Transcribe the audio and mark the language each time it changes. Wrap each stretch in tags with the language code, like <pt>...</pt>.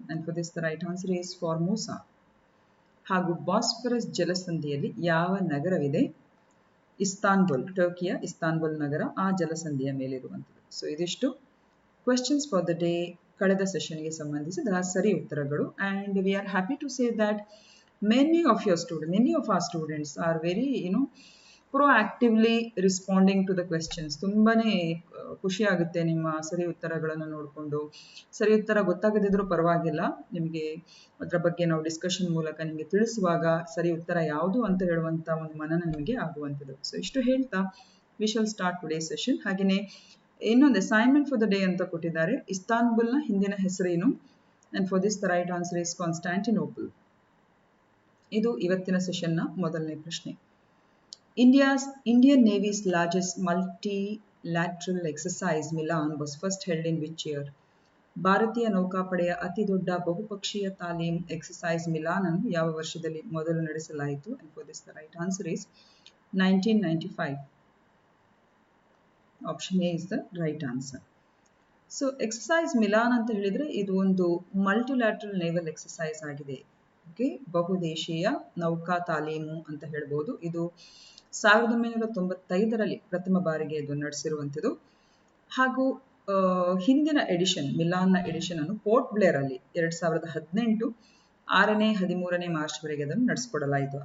<en>And for this the right answer is Formosa.</en> <kn>ಹಾಗೂ Bosphorus ಜಲಸಂಧಿಯಲ್ಲಿ ಯಾವ ನಗರವಿದೆ? Istanbul, ಟರ್ಕಿಯ ಇಸ್ತಾನ್ಬುಲ್ ನಗರ ಆ ಜಲಸಂಧಿಯ ಮೇಲಿರುವಂಥದ್ದು. ಸೊ ಇದಿಷ್ಟು</kn> <en>questions for the day,</en> <kn>ಕಳೆದ ಸೆಷನ್ಗೆ ಸಂಬಂಧಿಸಿದ ಸರಿ ಉತ್ತರಗಳು.</kn> <en>And we are happy to say that many of our students are very proactively responding to the questions.</en> <kn>ತುಂಬಾನೇ ಖುಷಿ ಆಗುತ್ತೆ ನಿಮ್ಮ ಸರಿ ಉತ್ತರಗಳನ್ನು ನೋಡಿಕೊಂಡು. ಸರಿ ಉತ್ತರ ಗೊತ್ತಾಗದಿದ್ರೂ ಪರವಾಗಿಲ್ಲ, ನಿಮಗೆ ಅದರ ಬಗ್ಗೆ ನಾವು ಡಿಸ್ಕಷನ್ ಮೂಲಕ ನಿಮಗೆ ತಿಳಿಸುವಾಗ ಸರಿ ಉತ್ತರ ಯಾವುದು ಅಂತ ಹೇಳುವಂತ ಒಂದು ಮನನ ನಿಮಗೆ ಆಗುವಂಥದ್ದು. ಸೊ ಇಷ್ಟು ಹೇಳ್ತಾ</kn> <en>We shall start today session.</en> <kn>ಹಾಗೆಯೇ ಇನ್ನೊಂದು</kn> <en>assignment for the day</en> <kn>ಅಂತ ಕೊಟ್ಟಿದ್ದಾರೆ. ಇಸ್ತಾನ್ಬುಲ್ನ ಹಿಂದಿನ ಹೆಸರೇನು?</kn> <en>And for this the right answer is Constantinople.</en> <kn>ಇದು ಇವತ್ತಿನ ಸೆಷನ್ನ ಮೊದಲನೇ ಪ್ರಶ್ನೆ.</kn> <en>Indian Navy's largest multilateral exercise Milan was first held in which year?</en> <kn>ಭಾರತೀಯ ನೌಕಾಪಡೆಯ ಅತಿ ದೊಡ್ಡ ಬಹುಪಕ್ಷೀಯ ತಾಲೀಮ್ ಎಕ್ಸಸೈಸ್ ಮಿಲಾನ್ ಅನ್ನು ಯಾವ ವರ್ಷದಲ್ಲಿ ಮೊದಲು ನಡೆಸಲಾಯಿತು?</kn> <en>And for this the right answer is 1995. Option A is the right answer.</en> <kn>So exercise Milan ಅಂತ ಹೇಳಿದ್ರೆ ಇದು ಒಂದು ಮಲ್ಟಿಲ್ಯಾಟ್ರಲ್ ನೇವಲ್ ಎಕ್ಸಸೈಸ್ ಆಗಿದೆ. ಓಕೆ, ಬಹುದೇಶೀಯ ನೌಕಾ ತಾಲೀಮು ಅಂತ ಹೇಳ್ಬೋದು. ಇದು 1995ರಲ್ಲಿ ಪ್ರಥಮ ಬಾರಿಗೆ ಇದು ನಡೆಸಿರುವಂಥದ್ದು. ಹಾಗೂ ಹಿಂದಿನ ಎಡಿಷನ್, ಮಿಲಾನ್ನ ಎಡಿಷನ್ ಅನ್ನು ಪೋರ್ಟ್ ಬ್ಲೇರ್ ಅಲ್ಲಿ 2018 6ನೇ 13ನೇ ಮಾರ್ಚ್ವರೆಗೆ ಅದನ್ನು ನಡೆಸಿಕೊಡಲಾಯಿತು.</kn>